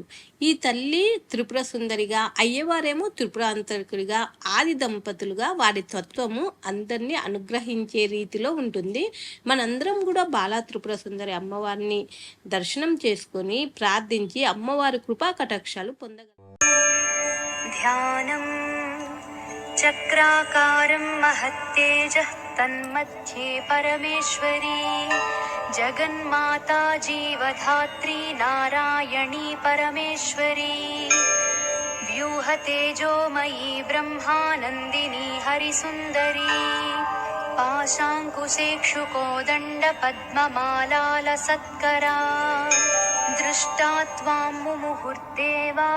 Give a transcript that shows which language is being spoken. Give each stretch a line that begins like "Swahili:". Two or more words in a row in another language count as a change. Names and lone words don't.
Telugu: ఈ తల్లి త్రిపుర సుందరిగా, అయ్యవారేమో త్రిపురాంతరికుడిగా, ఆది దంపతులుగా వారి తత్వము అందరినీ అనుగ్రహించే రీతిలో ఉంటుంది. మనందరం కూడా బాలా త్రిపుర సుందరి అమ్మవారిని దర్శనం చేసుకొని ప్రార్థించి అమ్మవారి కృపా కటాక్షాలు పొందగలం.
Sanskrit: ధ్యానం చక్రాకారం महत्तेजः तन्मध्ये परमेश्वरी जगन्माता जीवधात्री नारायणी परमेश्वरी व्यूहतेजोमयी ब्रह्मानन्दिनी हरिसुन्दरी पाशाङ्कुशेक्षुकोदण्डपद्ममालालसत्करा दृष्टा त्वां मुमुहुर्देवाः